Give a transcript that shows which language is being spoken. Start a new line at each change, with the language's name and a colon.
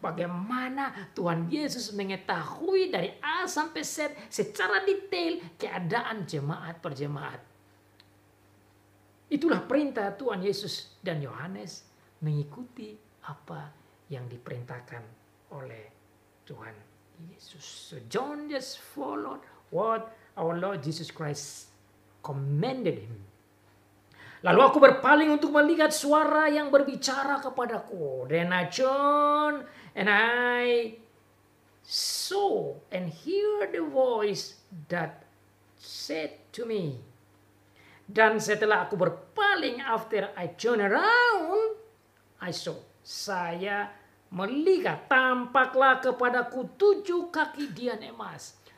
Indonesian: Bagaimana Tuhan Yesus mengetahui dari A sampai Z secara detail keadaan jemaat per jemaat. Itulah perintah Tuhan Yesus, dan Yohanes mengikuti apa yang diperintahkan oleh Tuhan Yesus.
English: So John just followed what our Lord Jesus Christ commanded him.
Indonesian: Lalu aku berpaling untuk melihat suara yang berbicara kepadaku.
English: Then I turned and I saw and heard the voice that said to me.
Indonesian: Dan setelah aku berpaling,
English: after I turned around, I saw.
Indonesian: Saya melihat, tampaklah kepadaku 7 kaki dian emas.